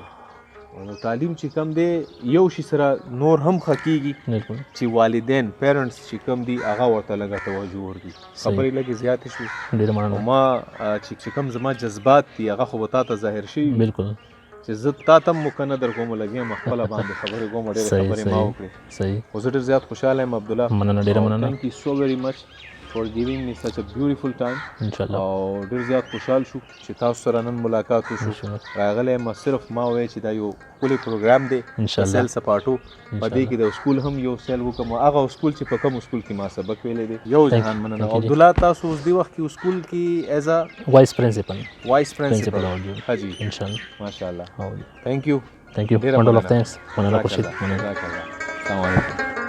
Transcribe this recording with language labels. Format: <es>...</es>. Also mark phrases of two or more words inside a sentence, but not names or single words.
<ps>نو تعلیم چې کم دی یو شي سره نور هم ښه کېږي چې والدین پیرنټس چې کم دي هغه ورته لږه توجه ورکړي. خبرې لږې زیاتې شوې. ما چې کم زما جذبات دي هغه خو به تا ته ظاهر شوي. بالکل. چې زه تا ته مو کنه در کوم لګیم خپل باندې خبرې کوم ډېر صحیح خبرې ما وکړې صحیح خو زه ډېر زیات خوشاله یم عبدالله مننه ډېره مننه</ps> <en>thank you so very much for giving me such a beautiful time</en> <ar>ان شاء الله</ar> <ps>او ډېر زیات خوشحال شو چې تاسو سره نن ملاقات وشو راغلی یم صرف ما وایي چې دا یو ښکلی پروګرام دی</ps> <ar>ان شاء الله</ar> <ps>سیل سپاټو په دې کې د سکول هم یو سیل وکړم هغه سکول چې په کوم سکول کې ما سبق ویلی دی یو جهان مننه عبدالله تاسو اوس دې وخت کې سکول کې ایز ا</ps> <en>وایس پرنسپل وایس پرنسپل</en> <ps>حاجی</ps> <ar>ان شاء الله</ar> <ps>ماشاءالله او</ps> <en>thank you thank you bundle of thanks</en> <ps>مننه خوشید مننه</ps> <ar>السلام علیکم</ar>